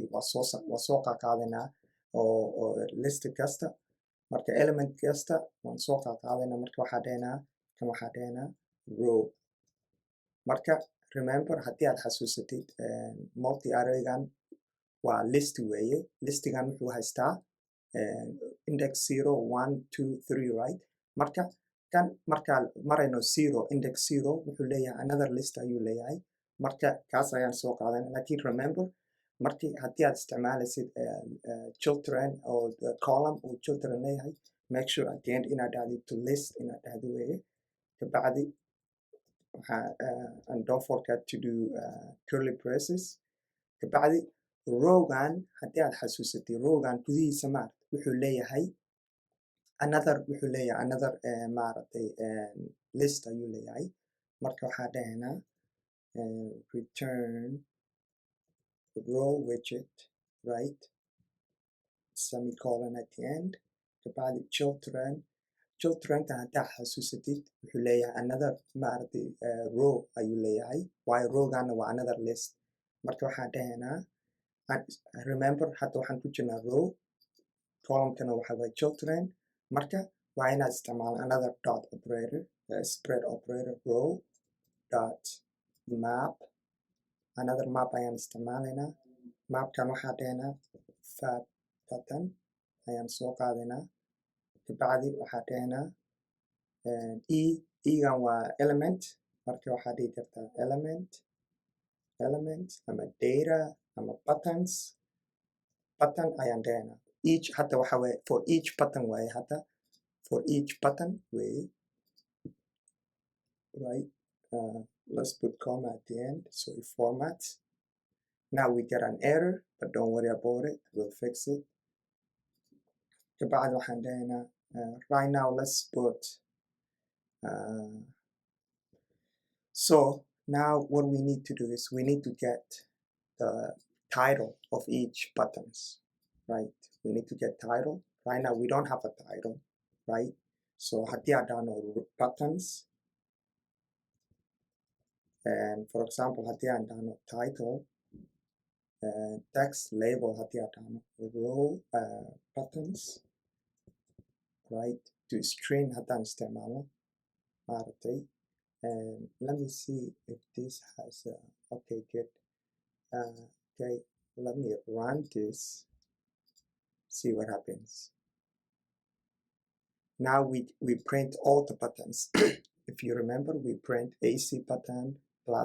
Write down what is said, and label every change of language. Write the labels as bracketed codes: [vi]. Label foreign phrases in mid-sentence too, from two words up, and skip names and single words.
[so] waa soo qaadaynaa oo list kasta marka element kasta waan soo qaadayna marka waxaa dhehnaa kan waxaa dhehnaa row marka remember haddii aad xasuusatid multi arraygan waa list weeye listigan wuxuu haystaa [en] index 0 1 2 3 right [so] marka kan markaa marayno 0 index 0 wuxuu leeyahay [en] another list [so] ayuu leeyahay marka kaas ayaan soo qaadana lakin remember markii haddii aad isticmaalaysid children oo column uu children leeyahay [en] make sure at the end [so] inaad dhahdid [en] to list [so] inaad dhahdo weeye kabacdi [en] and don't forget to do curly braces [so] kabacdi rowgan haddii aad xasuusatid rowgan gudihiisa maaragta wuxuu leeyahay another maaragtay list ayuu leeyahay marka waxaa dhahaynaa [en] return row widget right semicolon at the end [so] kabacdi childrenka haddaa xasuusatid wuxuu leeyahay another maaragtay row ayuu leeyahay waayo rowgana waa [en] another list [so] marka waxaa dhahaynaa remember hadda waxaan ku jirnaa row columnkana waxa waye children marka waa inaad isticmaalo [en] another dot operator spread operator row dot map another map [so] ayaan isticmaalaynaa mapkan waxaa dhahaynaa [en] fab button [so] ayaan soo qaadaynaa kabacdi waxaa dhahaynaa egan waa element marka waxaa dhihi kartaa element ama data ama buttons button ayaan dhahaynaa each hadda waxa waye [en] for each button [so] waaye hadda [en] for each button [so] way [en] right let's put comma at the end so it formats now we get an error but don't worry about it we'll fix it [so] kabacdi waxaan dhahaynaa [en] right now let's put so now what we need to do is we need to get the title of each buttons right we need to get title right now we don't have a title right so [so] haddii aan dhahno [en] buttons and for example [so] haddii aan dhahno [en] title text label [so] haddii aan dhahno [en] row buttons right to string [so] haddaan isticmaalo maaragtay [en] and let me see if this has okay good okay let me run this see what happens now we print all the buttons if you remember we print AC button plus